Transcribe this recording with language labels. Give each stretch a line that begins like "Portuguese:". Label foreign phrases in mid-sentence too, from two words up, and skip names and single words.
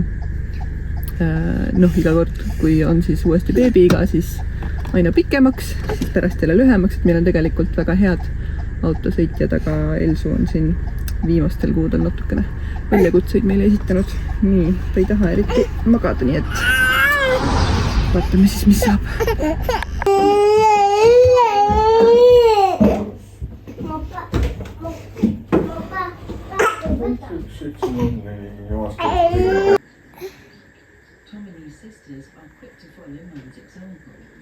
Estonian: iga kord, kui on siis uuesti beebiiga, siis aina pikemaks, siis pärast jälle lühemaks, et meil on tegelikult väga head autosõitjad, aga Elsu on siin viimastel kuudel natukene väljakutseid meile esitanud. Nii, ta ei taha eriti magada, nii et vaatame siis, mis saab.
English: Tommy's sisters are quick to follow Mum's example.